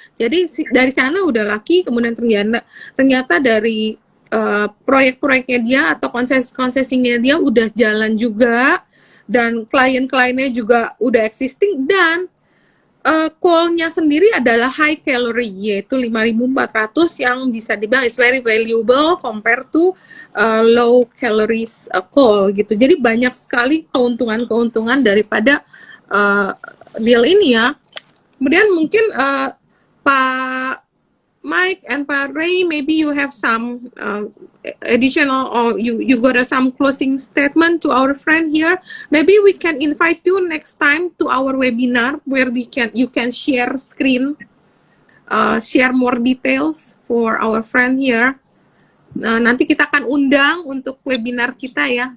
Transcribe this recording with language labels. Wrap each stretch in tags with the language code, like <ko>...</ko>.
<id>Jadi dari sana udah lucky, kemudian ternyata dari proyek-proyeknya dia atau konsesinya dia udah jalan juga, dan klien-kliennya juga udah existing, dan coal-nya sendiri adalah high calorie, yaitu 5.400 yang bisa dibilang</id> <en>is very valuable compared to low calories coal</en> <id>gitu. Jadi banyak sekali keuntungan daripada deal ini ya. Kemudian mungkin</id> <en>Pak Mike and Pak Ray, maybe you have some additional, or you got some closing statement to our friend here. Maybe we can invite you next time to our webinar where you can share screen, share more details for our friend here.</en> <id>Nanti kita akan undang untuk webinar kita ya.</id>